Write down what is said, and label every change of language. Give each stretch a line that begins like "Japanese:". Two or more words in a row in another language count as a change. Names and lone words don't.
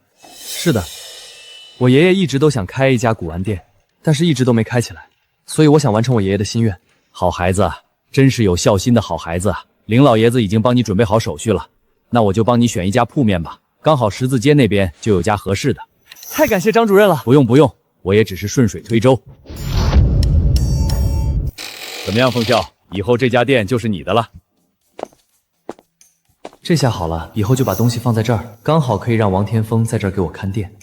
Chinese: 是的，我爺爺一直都想開一家古玩店，但是一直都沒開起来，所以我想完成我爺爺的心願。好孩子，真是有孝心的好孩子。林老爺子已經幫你準備好手續了，那我就幫你選一家鋪面吧，剛好十字街那邊就有家合適的。太感謝张主任了。不用不用，我也只是順水推舟。怎麼樣，鳳笑，以後這家店就是你的了。這下好了，以後就把東西放在這兒，剛好可以讓王天風在這兒給我看店。